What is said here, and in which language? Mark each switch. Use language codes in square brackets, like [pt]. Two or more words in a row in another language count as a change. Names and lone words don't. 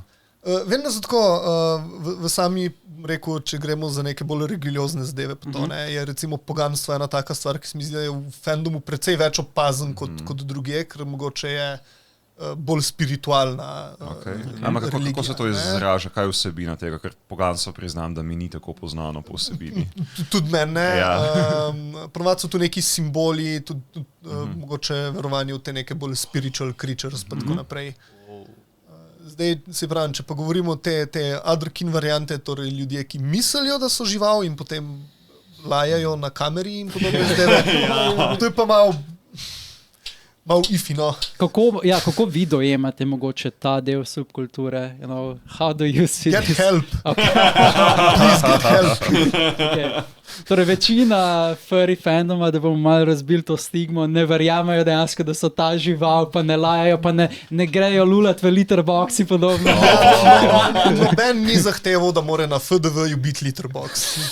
[sl] Vem, da so tako v sami rekel, če gremo za neke bolj religiozne zadeve, pa to, je recimo poganstvo ena taka stvar, ki se mi zdi, da je v fandomu precej več opazen kot drugje, ker mogoče je bolj spiritualna religija. Kako se to izraža, kaj je vsebina tega, ker poganstvo priznam, da mi ni tako poznano po vsebini. Tudi meni, ponovadi so tu neki simboli, tudi mogoče verovanje v te neke bolj [en] spiritual creatures, [sl] pa tako naprej. Zdaj, se pravim, če pa govorimo te otherkin variante, torej ljudje, ki mislijo, da so žival in potem lajajo na kameri in podobne zadeve, to je pa malo ifino. Kako vi dojemate mogoče ta del subkulture? [en] How do you see this? Get help. Okay. Please get help. Okay. [sl] Torej, večina furry fandoma, da bomo malo razbili to stigmo, ne verjamejo dejansko, da so ta žival, pa ne lajajo, pa ne grejo lulat v Litterbox in podobno. Noben ni zahteval, da mora na FDV-ju biti Litterbox.